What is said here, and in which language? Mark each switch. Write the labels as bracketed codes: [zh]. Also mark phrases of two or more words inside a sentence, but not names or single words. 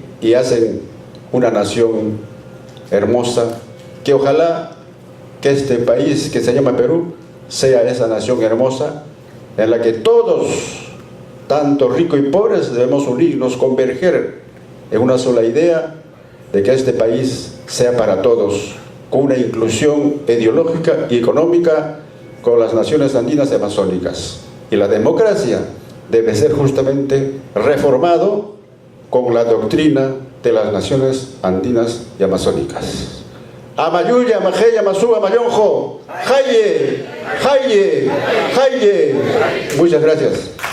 [es] y hacen una nación hermosa, que ojalá que este país que se llama Perú sea esa nación hermosa en la que todos tanto ricos y pobres, debemos unirnos, converger en una sola idea de que este país sea para todos, con una inclusión ideológica y económica con las naciones andinas y amazónicas. Y la democracia debe ser justamente reformado con la doctrina de las naciones andinas y amazónicas. Amayuya, Majeya, Masúa, Mayonjo, Jaye, Jaye, Jaye. Muchas gracias.